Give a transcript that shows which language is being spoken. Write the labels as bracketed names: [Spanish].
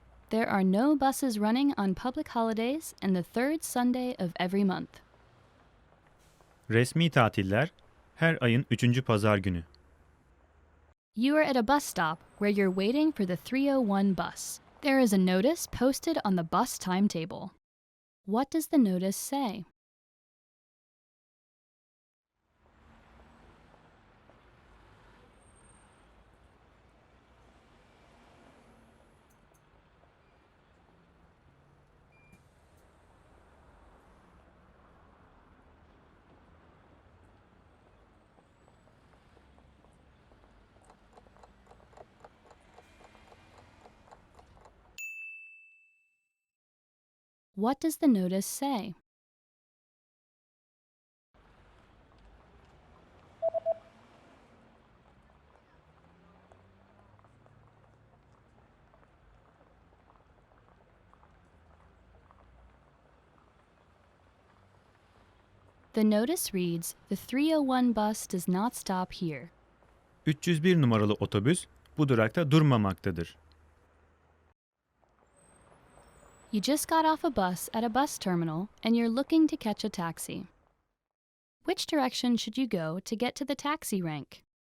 [English] There are no buses running on public holidays and the 3rd Sunday of every month. [Turkish] Resmi tatiller her ayın 3. pazar günü. [English] You are at a bus stop where you're waiting for the 301 bus. There is a notice posted on the bus timetable. What does the notice say? What does the notice say? The notice reads, "The 301 bus does not stop here." [Turkish] 301 numaralı otobüs bu durakta durmamaktadır. [English] You just got off a bus at a bus terminal and you're looking to catch a taxi. Which direction should you go to get to the taxi rank?